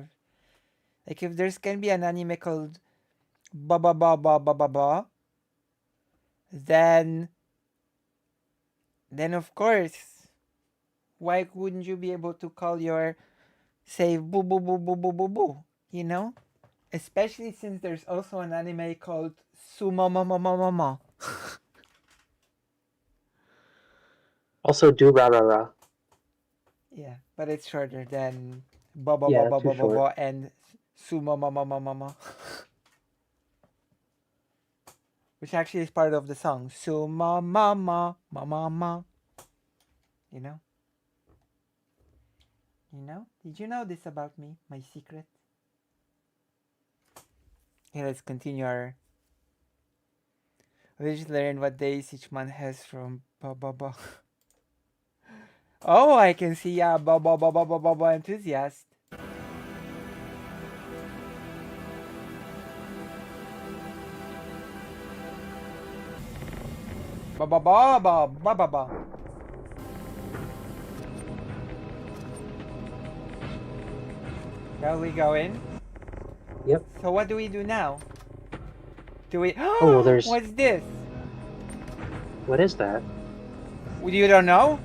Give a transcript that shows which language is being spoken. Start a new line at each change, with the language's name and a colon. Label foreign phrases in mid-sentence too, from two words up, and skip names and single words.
English: Like if there's can be an anime called Ba Ba Ba Ba Ba Ba Ba, then of course, why wouldn't you be able to call your save boo boo boo boo boo boo boo? You know? Especially since there's also an anime called Sumo Momo Momo Mo. Also, do ra ra ra. Yeah, but it's shorter than Ba Ba Yeah, Ba Ba too Ba Ba short. Ba and Sumo Mama Mama Mama. Which actually is part of the song. Sumo Mama Mama Mama. You know? You know? Did you know this about me? My secret? Okay, let's continue our... Let's learn what days each month has from Ba Ba Ba. Oh, I can see Ba Ba Ba Ba Ba Ba Ba enthusiast. Ba Ba Ba Ba Ba Ba Ba. Shall we go in? Yep. So what do we do now? Do we... Oh, there's... What's this? What is that? You don't know?